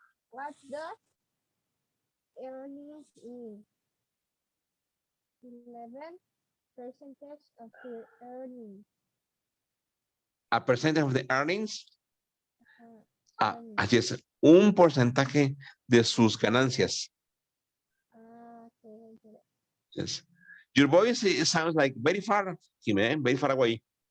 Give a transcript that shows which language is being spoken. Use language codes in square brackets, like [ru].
[en] What does earnings in 11% of your earnings? A percentage of the earnings. Earnings. [es] Así es, un porcentaje de sus ganancias. [en] Okay. Yes. Your voice sounds like very far, Jimmy, very far away.